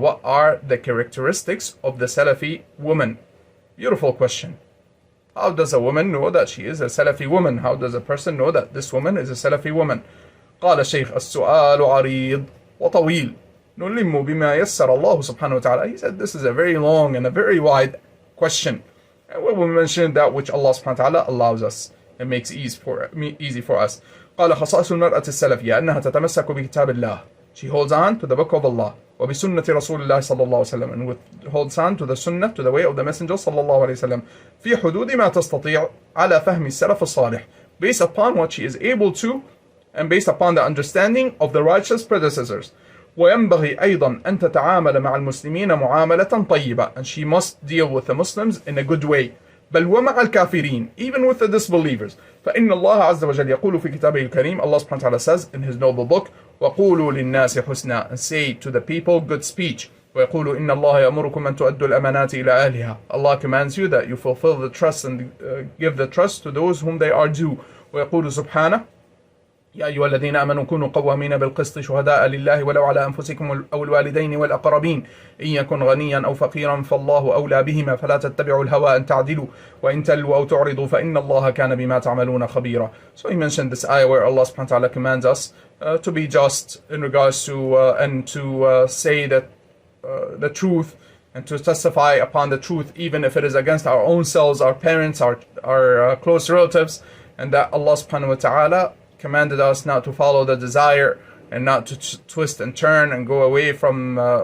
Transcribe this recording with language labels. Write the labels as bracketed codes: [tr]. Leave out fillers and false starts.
[en] What are the characteristics of the Salafi woman? Beautiful question. How does a woman know that she is a Salafi woman? How does a person know that this woman is a Salafi woman? [ar] قال الشيخ السؤال عريض وطويل نلم بما يسر الله سبحانه وتعالى. [en] He said this is a very long and a very wide question. And we will mention that which Allah subhanahu wa ta'ala allows us and makes easy for us. [ar] قال خصائص المرأة السلفية أنها تتمسك بكتاب الله. [en] She holds on to the book of Allah. [ar] وبسنة رسول الله صلى الله عليه وسلم, [en] and holds on to the sunnah, to the way of the messenger صلى الله عليه وسلم. [ar] في حدود ما تستطيع على فهم السلف الصالح. [en] Based upon what she is able to, and based upon the understanding of the righteous predecessors. [ar] وينبغي أيضا أن تتعامل مع المسلمين معاملة طيبة. [en] And she must deal with the Muslims in a good way. [ar] بل ومع الكافرين, [en] even with the disbelievers. [ar] فإن الله عز وجل يقول في كتابه الكريم, [en] Allah subhanahu wa ta'ala says in his noble book, [ar] وقولوا للناس حسنا, [en] and say to the people good speech. [ar] ويقول إن الله يأمركم أن تؤدوا الأمانات إلى أهلها. [en] Allah commands you that you fulfill the trust and give the trust to those whom they are due. [ar] ويقول سبحانه يا أيها الذين آمنوا كونوا قوامين بالقسط شهداء لله ولو على أنفسكم أو الوالدين والأقربين إن يكن غنيا أو فقيرا فالله أولى بهما فلا تتبعوا الهوى أن تعدلوا وإن تلوا أو تعرضوا فإن الله كان بما تعملون خبيرا. [en] So he mentioned this ayah where Allah subhanahu wa ta'ala commands us to be just in regards to and to say that the truth and to testify upon the truth even if it is against our own selves, our parents, our close relatives, and that Allah subhanahu wa ta'ala commanded us not to follow the desire and not to twist and turn and go away from